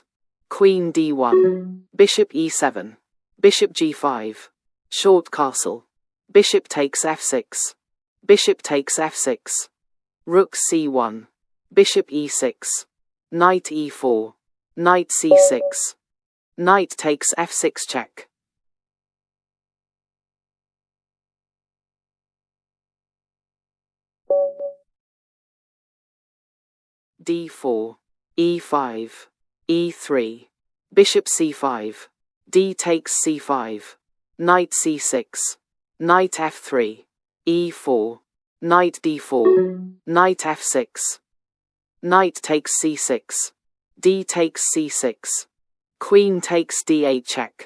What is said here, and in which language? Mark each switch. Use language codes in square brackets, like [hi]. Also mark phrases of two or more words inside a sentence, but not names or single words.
[en] Queen d1. Bishop e7. Bishop g5. Short castle. Bishop takes f6. Bishop takes f6. Rook c1. Bishop e6. Knight e4. Knight c6. Knight takes f6 check. d4. e5. e3. Bishop c5. d takes c5. Knight c6. Knight f3. e4. Knight d4. Knight f6. Knight takes c6. d takes c6. Queen takes d8 check.